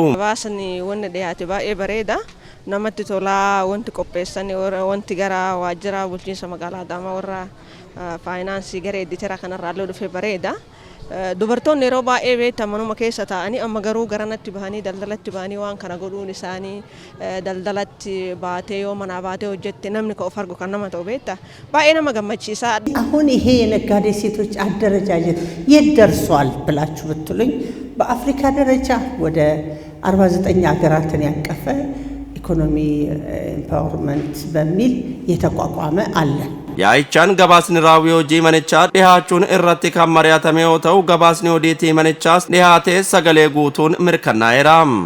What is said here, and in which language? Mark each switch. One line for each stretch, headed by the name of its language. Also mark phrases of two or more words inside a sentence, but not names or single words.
Oromo: Gabaasni wanni dhiyaate baay'ee bareeda. Namatti tolaa wanti qopheessan wanti gara waajjira bulchiinsa magaalaa Adaamaa warra faayinaansii gara editera kanarraa dhufee bareeda. Dubartoonni yeroo baay'ee beekamanuma keessa taa'anii amma garuu garanatti bahanii daldalatti bahanii waan kana godhuun isaanii daldalatti baatee yoo manaa baatee hojjette namni ka of argu kan nama ta'u beekta baay'ee nama gammachiisa.
Amharic: አሁን ይሄ የነጋዴ ሴቶች አደረጃጀት የት ደርሷል ብላችሁ ብትሉኝ በአፍሪካ ደረጃ ወደ 49 ሀገራትን ያቀፈ
English: economy empowerment
Amharic: በሚል የተቋቋመ አለ።
Oromo: Yaa'ichaan gabaasni raawwii hojii manichaa dhihaachuun irratti kan mari'atame yoo ta'u gabaasni hojii manichaa dhihaatee sagalee guutuun mirkanaa'eera.